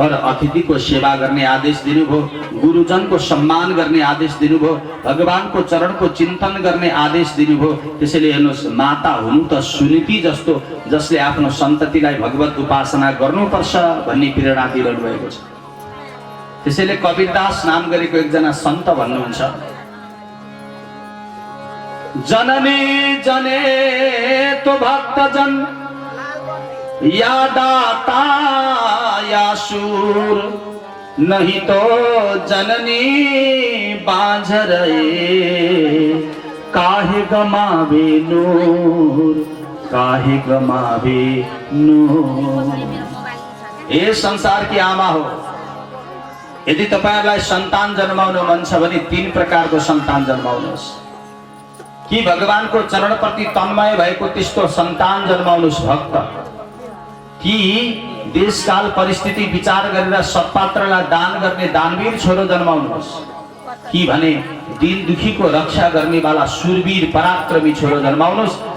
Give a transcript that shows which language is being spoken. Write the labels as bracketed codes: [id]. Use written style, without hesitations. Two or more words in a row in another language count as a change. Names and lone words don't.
[ne] और अतिथि को सेवा गर्ने आदेश दिनुभयो, गुरुजन को सम्मान गर्ने आदेश दिनुभयो, भगवान को चरण को चिन्तन गर्ने आदेश दिनुभयो। त्यसैले हेर्नुहोस्, माता हुनु त सुनीति जस्तो जसले आफ्नो सन्ततिलाई भगवत उपासना गर्नुपर्छ भन्ने प्रेरणा दिइरहनु भएको छ। त्यसैले कबीरदास नाम गरेको एकजना सन्त भन्नुहुन्छ, [hi] जननी जने तो भक्तजन या दाता या शूर, नहीं तो जननी बांझर काहे गमावे नूर, काहे गमावे नूर। ये संसार की आमा हो। [ne] यदि तपाईहरुलाई सन्तान जन्माउनु मन छ भने 3 प्रकारको सन्तान जन्माउनुहोस्। कि भगवानको चरणप्रति तन्मय भएको त्यस्तो सन्तान जन्माउनुहोस् भक्त, कि देशकाल परिस्थिति विचार गरेर सत्पात्रलाई दान गर्ने दानवीर छोरो जन्माउनुहोस्, कि भने दिन दुखीको रक्षा गर्नेवाला सुरवीर पराक्रमी छोरो जन्माउनुहोस्।